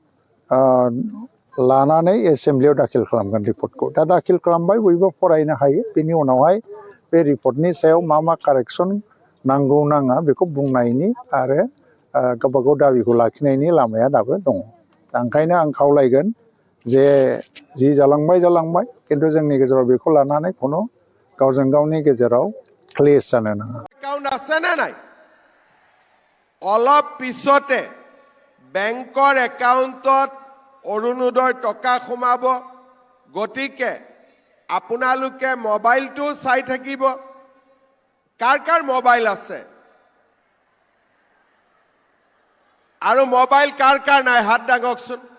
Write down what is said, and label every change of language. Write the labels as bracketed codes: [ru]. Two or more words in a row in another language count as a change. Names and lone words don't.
[brx] लानानै एसेम्ब्लियाव दाखिल खालामगोन रिपर्टखौ दा दाखिल खालामबाय बयबो फरायनो हायो बेनि उनावहाय बे रिपर्टनि सायाव मा कारेक्सन नांगौ नाङा बेखौ बुंनायनि आरो गावबागाव दाबिखौ लाखिनायनि लामाया दाबो दङ दा ओंखायनो आं खावलायगोन जे जि जालांबाय किन्तु जोंनि गेजेराव बेखौ लानानै खुनु गावजों गावनि गेजेराव क्लेश जानो नाङा [as] एकाउन्ट আছে নে নাই অলপ পিছতে বেংকৰ একাউণ্টত অৰুণোদয় টকা সোমাব গতিকে আপোনালোকে মোবাইলটো চাই থাকিব কাৰ মোবাইল আছে আৰু মোবাইল কাৰ নাই হাত দাঙকচোন